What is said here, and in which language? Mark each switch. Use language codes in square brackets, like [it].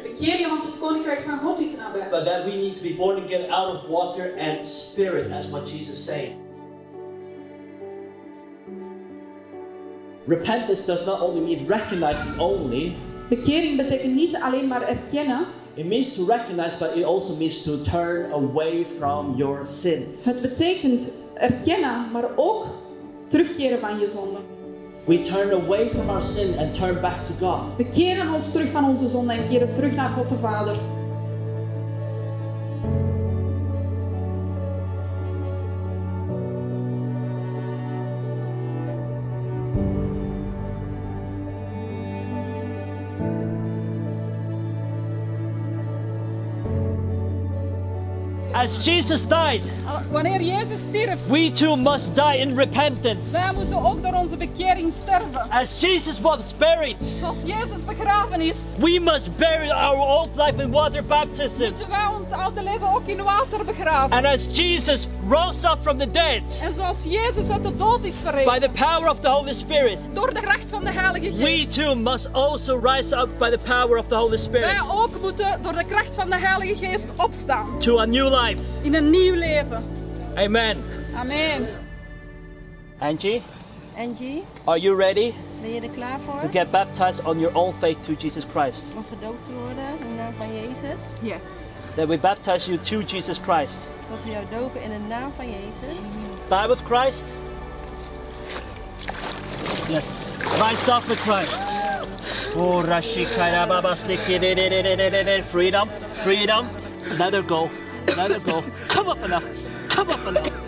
[nl] Bekeer je, want het koninkrijk van God is nabij. [en] But that we need to be born again out of water and spirit. That's what Jesus said. Repentance does not only mean recognizing only. [nl] Bekering betekent niet alleen maar erkennen. [en] It means to recognize, but it also means to turn away from your sins. [nl] Het betekent erkennen, maar ook terugkeren van je zonde. [en] We turn away from our sin and turn back to God. [nl] We keren ons terug van onze zonde en keren terug naar God de Vader. [en] As Jesus died, [nl] Wanneer Jezus stierf, [en] we too must die in repentance. [nl] wij moeten ook door onze bekering sterven. [en] As Jesus was buried, [nl] Zoals Jezus begraven is, [en] we must bury our old life in water baptism. [nl] moeten wij ons oude leven ook in water begraven. [en] And as Jesus rose up from the dead, [nl] En zoals Jezus uit de dood is verrezen, [en] by the power of the Holy Spirit, [nl] door de kracht van de Heilige [en] we [nl] Geest, [en] too must also rise up by the power of the Holy Spirit [nl] wij ook moeten door de kracht van de Heilige Geest opstaan. [en] to a new life. [nl] In een nieuw leven. [en] Amen. Amen. Angie, Angie, are you ready [nl] ben je er klaar voor? [en] to get baptized on your own faith to Jesus Christ? [nl] Om gedoopt te worden in de naam van Jezus? [en] Yes. That we baptize you to Jesus Christ. [nl] Dat we jou dopen in de naam van Jezus? [en] Die with Christ? Yes. Rise up with Christ. Oh, Rashikaya Baba Sikhi. Freedom, freedom. Let her go. Let her go. Come up and up. Come up and up.